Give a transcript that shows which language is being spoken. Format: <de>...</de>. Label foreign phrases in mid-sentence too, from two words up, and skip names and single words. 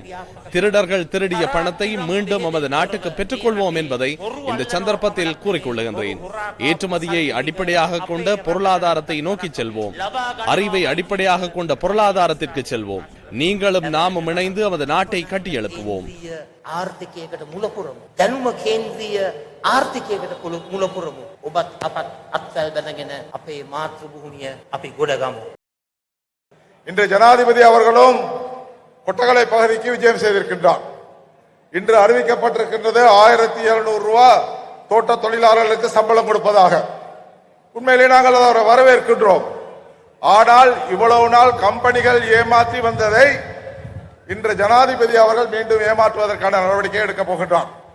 <ta>திருடர்கள் திருடிய பணத்தை மீண்டும் நமது நாட்டுக்கு பெற்றுக்கொள்வோம் என்பதை இந்த சந்தர்ப்பத்தில் கூறிக்கொள்ளுகின்றேன். ஏற்றுமதியை அடிப்படையாக கொண்ட பொருளாதாரத்தை நோக்கி செல்வோம். அறிவை அடிப்படையாக கொண்ட பொருளாதாரத்திற்கு செல்வோம். நீங்களும் நாமும் இணைந்து நமது நாட்டை கட்டி எழுப்புவோம்.</ta> <si>ආර්ථිකයකට මුලපුරමු. දැනුම කේන්ද්‍රීය ආර්ථිකයකට මුලපුරමු. ඔබත් අපත් අත්වැල් බැඳගෙන අපේ මාතෘ භූමිය අපි ගොඩගමු.</si> <ta>இன்று ஜனாதிபதி அவர்களும் கொட்டகலை பகுதிக்கு விஜயம் செய்திருக்கின்றார். இன்று அறிவிக்கப்பட்டிருக்கின்றது 1700 ரூபாய் தோட்ட தொழிலாளர்களுக்கு சம்பளம் கொடுப்பதாக. உண்மையிலே நாங்கள் அதை வரவேற்கின்றோம். ஆனால் இவ்வளவு நாள் கம்பெனிகள் ஏமாற்றி வந்ததை இன்று ஜனாதிபதி அவர்கள் மீண்டும் ஏமாற்றுவதற்கான நடவடிக்கை எடுக்க போகின்றார்.</ta>